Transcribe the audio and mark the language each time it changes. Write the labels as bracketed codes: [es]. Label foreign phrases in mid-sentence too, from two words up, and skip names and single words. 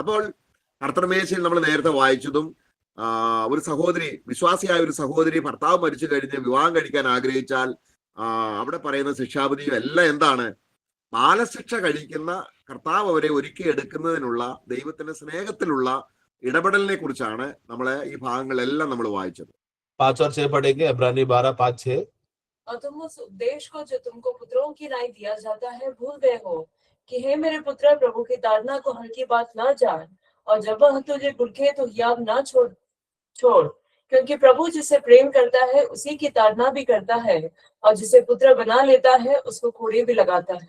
[ml] അപ്പോൾ കർത്തൃമേശയിൽ നമ്മൾ നേരത്തെ വായിച്ചതും ഒരു സഹോദരി, വിശ്വാസിയായ ഒരു സഹോദരി ഭർത്താവ് മരിച്ചു കഴിഞ്ഞ് വിവാഹം കഴിക്കാൻ ആഗ്രഹിച്ചാൽ അവിടെ പറയുന്ന ശിക്ഷാവിധിയും എല്ലാം എന്താണ്? ബാലശിക്ഷ കഴിക്കുന്ന കർത്താവ് അവരെ ഒരുക്കി എടുക്കുന്നതിനുള്ള ദൈവത്തിന്റെ സ്നേഹത്തിലുള്ള ഇടപെടലിനെ കുറിച്ചാണ് നമ്മളെ ഈ ഭാഗങ്ങളെല്ലാം നമ്മൾ വായിച്ചത്. [hi] 5 और 6 पढ़ेंगे। इब्रानी 12, 5, 6। और तुम उस उपदेश को जो तुमको पुत्रों की राय दिया जाता है भूल गए हो कि हे मेरे पुत्र, प्रभु की ताड़ना को हल्की बात न जान, और जब वह तुझे भूखे तो हियाव न छोड़, क्योंकि प्रभु जिसे प्रेम करता है उसी की ताड़ना भी करता है, और जिसे पुत्र बना लेता है उसको कोड़े भी लगाता है।